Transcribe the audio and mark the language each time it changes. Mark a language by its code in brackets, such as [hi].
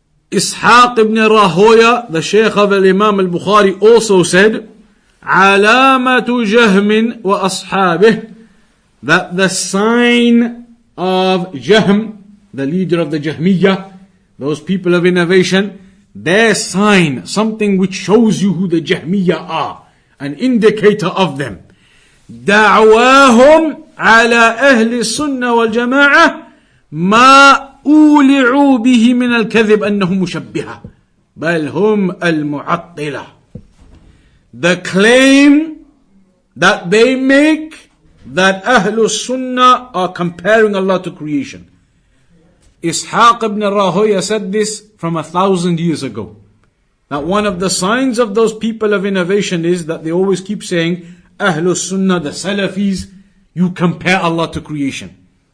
[en] Ishaq ibn Rahoya, the Shaykh of Imam al-Bukhari, also said, [ar] عَلَامَةُ جَهْمٍ وَأَصْحَابِهِ, [en] that the sign of Jahm, the leader of the Jahmiyyah, those people of innovation, their sign, something which shows you who the Jahmiyyah are, an indicator of them. [ar] دعواهم على أهل السنة والجماعة ما أولعوا به من الكذب أنهم مشبهة بل هم المعطلة. [en] The claim that they make that Ahlus Sunnah are comparing Allah to creation. Ishaq ibn Rahoya said this from 1,000 years ago. That one of the signs of those people of innovation is that they always keep saying, Ahlus Sunnah, the Salafis, you compare Allah to creation.